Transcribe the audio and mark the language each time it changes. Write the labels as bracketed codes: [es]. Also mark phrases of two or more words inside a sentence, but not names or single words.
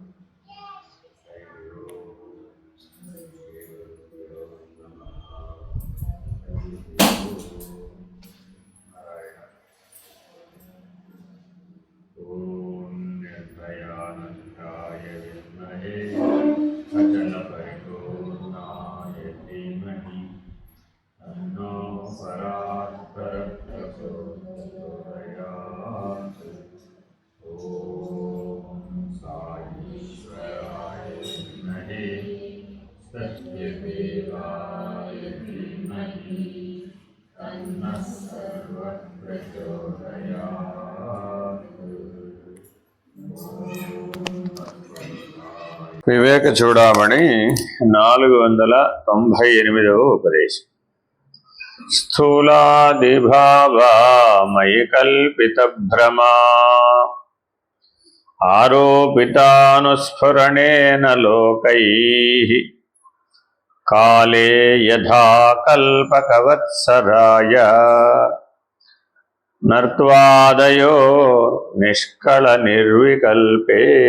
[sa] ॐ निर्भयानन्दाय विद्महे अचलपरिपूर्णाय धीमहि तन्नो परात्परप्रचोदयात्। ॐ साईश्वराय विद्महे सत्यदेवाय धीमहि तन्नः सर्वः प्रचोदयात्। [te] వివేక చూడామణి 498వ ఉపదేశం. [sa] స్థూలాదిభావామయి కల్పిత భ్రమా ఆరోపితానుస్ఫురణేన లోకైః కాలే యథా కల్పకవత్సరాయ నర్త్వాదయో నిష్కళ నిర్వికల్పే.